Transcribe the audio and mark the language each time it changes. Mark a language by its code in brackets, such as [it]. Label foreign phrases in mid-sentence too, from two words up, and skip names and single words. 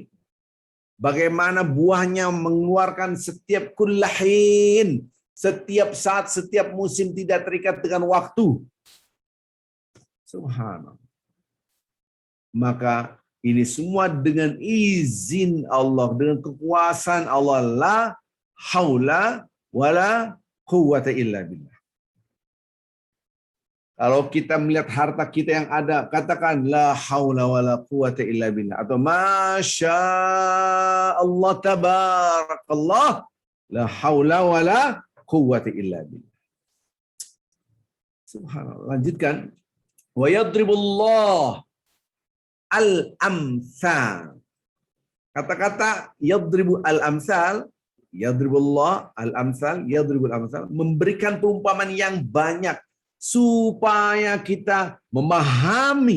[id] Bagaimana buahnya mengeluarkan setiap kullahin, setiap saat, setiap musim, tidak terikat dengan waktu. Subhanallah. Maka ini semua dengan izin Allah, dengan kekuasaan Allah. [ar] لا حول ولا قوة إلا بالله. [id] Kalau kita melihat harta kita yang ada, katakan [ar] لا حول ولا قوة إلا بالله, atau ما شاء الله تبارك الله، لا حول ولا قوة إلا بالله. [id] Subhanallah. Lanjutkan. [ar] ويضرب الله الأمثال. [id] Kata-kata [ar] يضرب الأمثال، يضرب الله الأمثال، يضرب الأمثال, [id] memberikan perumpamaan yang banyak supaya kita memahami.